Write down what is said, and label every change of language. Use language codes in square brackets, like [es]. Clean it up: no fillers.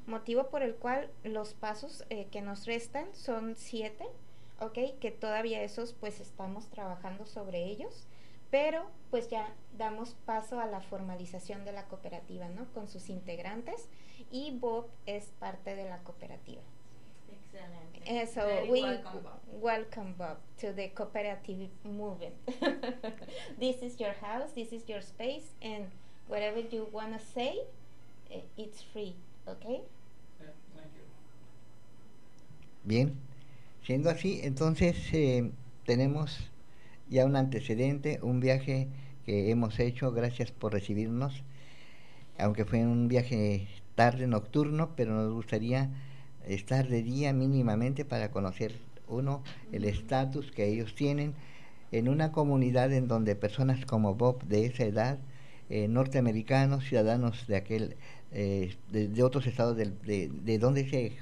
[es] Motivo por el cual los pasos que nos restan son 7, okay, que todavía esos pues estamos trabajando sobre ellos, pero pues ya damos paso a la formalización de la cooperativa, ¿no? Con sus integrantes, y Bob es parte de la cooperativa. Excelente. [en] So we welcome Bob to the cooperative movement. This is your house, this is your space, and whatever you want to say, it's free, okay? [es] Bien. Siendo así, entonces tenemos ya un antecedente, un viaje que hemos hecho. Gracias por recibirnos. Aunque fue un viaje tarde, nocturno, pero nos gustaría estar de día mínimamente para conocer uno el estatus que ellos tienen en una comunidad en donde personas como Bob de esa edad, norteamericanos, ciudadanos de aquel de otros estados de dónde es Bob.